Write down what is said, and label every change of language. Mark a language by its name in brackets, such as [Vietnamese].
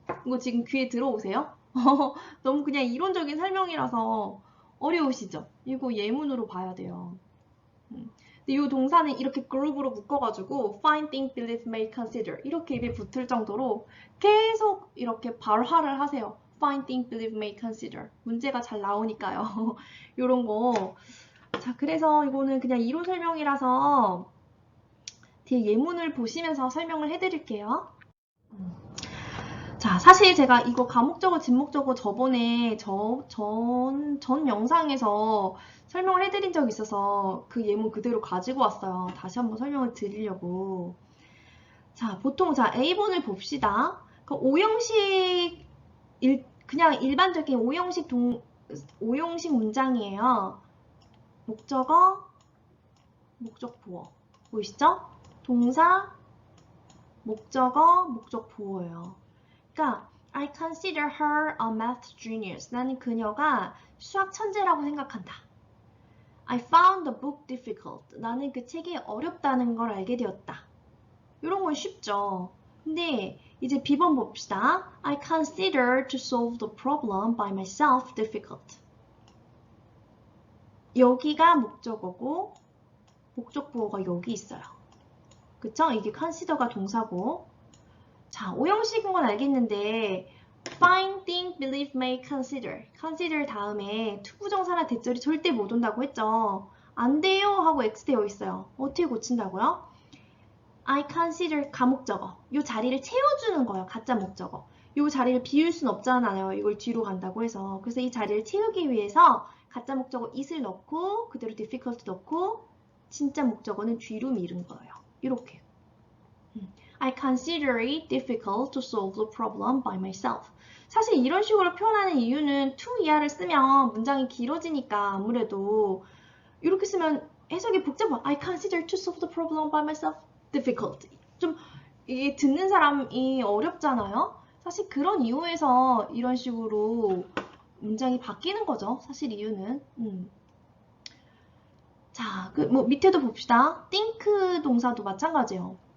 [Korean] 이거 지금 귀에 들어오세요? 너무 그냥 이론적인 설명이라서 어려우시죠? 이거 예문으로 봐야 돼요. 근데 이 동사는 이렇게 그룹으로 묶어가지고 find, think, believe, may, consider 이렇게 입에 붙을 정도로 계속 이렇게 발화를 하세요. find, think, believe, may, consider 문제가 잘 나오니까요. 이런 거. 자, 그래서 이거는 그냥 이론 설명이라서 뒤에 예문을 보시면서 설명을 해드릴게요. 자, 사실 제가 이거 가목적어, 진목적어 저번에 전 영상에서 설명을 해드린 적이 있어서 그 예문 그대로 가지고 왔어요. 다시 한번 설명을 드리려고. 자, 보통 A본을 봅시다. 그 5형식, 그냥 일반적인 5형식 문장이에요. 목적어, 목적보어. 보이시죠? 동사, 목적어, 목적보어예요. 그러니까 [English] I consider her a math genius. [Korean] 나는 그녀가 수학 천재라고 생각한다. [English] I found the book difficult. [Korean] 나는 그 책이 어렵다는 걸 알게 되었다. 이런 건 쉽죠. 근데 이제 B번 봅시다. [English] I consider to solve the problem by myself difficult. [Korean] 여기가 목적어고 목적보어가 여기 있어요. 그쵸? 이게 consider가 동사고. 자, 5형식인 건 알겠는데 find, think, believe, may, consider. consider 다음에 투부정사나 대절이 절대 못 온다고 했죠. 안 돼요 하고 X 되어 있어요. 어떻게 고친다고요? [English] I consider 가목적어. [Korean] 이 자리를 채워주는 거예요. 가짜 목적어. 이 자리를 비울 순 없잖아요. 이걸 뒤로 간다고 해서. 그래서 이 자리를 채우기 위해서 가짜 목적어 it을 넣고 그대로 difficult 넣고 진짜 목적어는 뒤로 미룬 거예요. 이렇게. [English] I consider it difficult to solve the problem by myself. [Korean] 사실 이런 식으로 표현하는 이유는 to 이하를 쓰면 문장이 길어지니까 아무래도 이렇게 쓰면 해석이 복잡해. [English] I consider to solve the problem by myself difficult. [Korean] 좀 이게 듣는 사람이 어렵잖아요. 사실 그런 이유에서 이런 식으로 문장이 바뀌는 거죠. 사실 이유는. 자, 뭐 밑에도 봅시다. think 동사도 마찬가지예요.